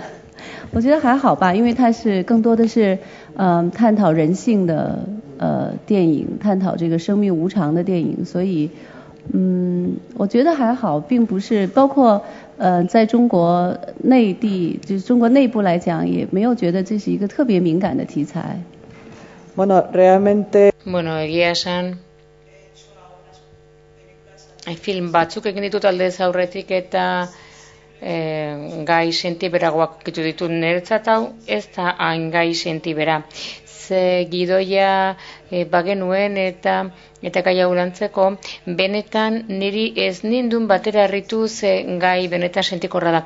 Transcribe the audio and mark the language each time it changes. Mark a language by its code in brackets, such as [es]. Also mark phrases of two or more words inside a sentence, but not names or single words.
[zh] 我觉得还好吧，因为它是更多的是探讨人性的电影，探讨这个生命无常的电影，所以我觉得还好，并不是包括在中国内地，就是中国内部来讲，也没有觉得这是一个特别敏感的题材。 [eu] Egia esan, film batzuk egin ditut aldez aurretik eta gai sentiberagoak kitu ditut niretzat hau, ez da hain gai sentibera. Ze gidoia bagenuen eta gai hau lantzeko, benetan niri ez nindun batera harritu ze gai benetan sentikorra da.